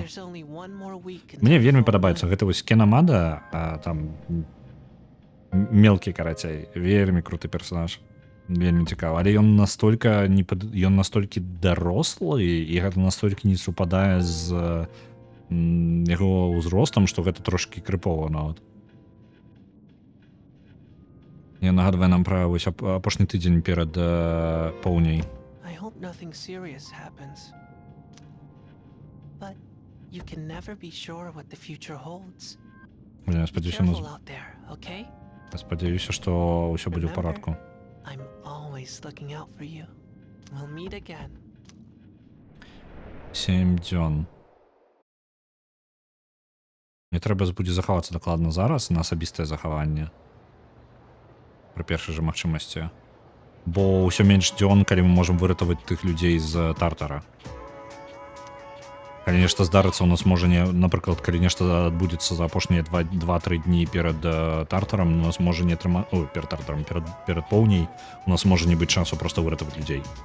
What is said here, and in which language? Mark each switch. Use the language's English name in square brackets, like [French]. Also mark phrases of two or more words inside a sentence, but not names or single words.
[Belarusian] Мне вельмі падабаецца гэта вось Кенамада, там мелкі карацей, вельмі круты персонаж, вельмі цікавы, але ён настолькі дарослы і гэта настолькі не супадае з яго ўзростам, што гэта трошкі крыпова нават. Я нагадваю нам пра вось апошні тыдзень перад поўняй. [English] Nothing serious happens. But you can never be sure what the future holds. [Belarusian] Я спадзяюся, што ўсё будзе ў парадку. [English] I'm always looking out for you. We'll meet again. [Belarusian] 7 дзён. Мне трэба будзе захавацца дакладна зараз на асабістае захаванне. Пры першай жа магчымасці. Бо ўсё менш дзён, калі мы можам выратаваць тых людзей з Тартара. Калі нешта здарыцца, у нас можа не, напрыклад, калі нешта адбудзецца за апошнія 2-3 дні перад Тартарам, у нас можа не атрымаць, ой, перад Тартарам, перад поўняй, у нас можа не быць часу проста выратаваць людзей.